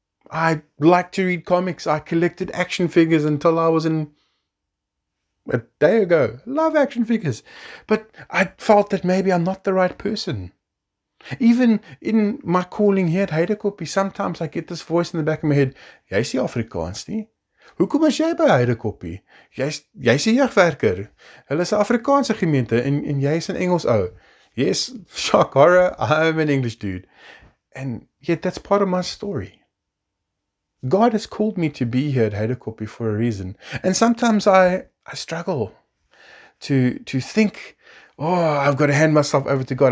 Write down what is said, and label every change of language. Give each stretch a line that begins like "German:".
English: I liked to read comics. I collected action figures until I was in a day ago. Love action figures. But I felt that maybe I'm not the right person. Even in my calling here at Heidekoppie, sometimes I get this voice in the back of my head,
Afrikaans: jy is nie Afrikaans nie. Hoekom is jy by Heidekoppie? Jy's 'n jeugwerker. Hulle is 'n Afrikaanse gemeente en jy's 'n Engels ou.
English: Yes, shock horror, I'm an English dude. And yet that's part of my story. God has called me to be here at Heidekoppie for a reason. And sometimes I struggle to think, oh, I've got to hand myself over to God.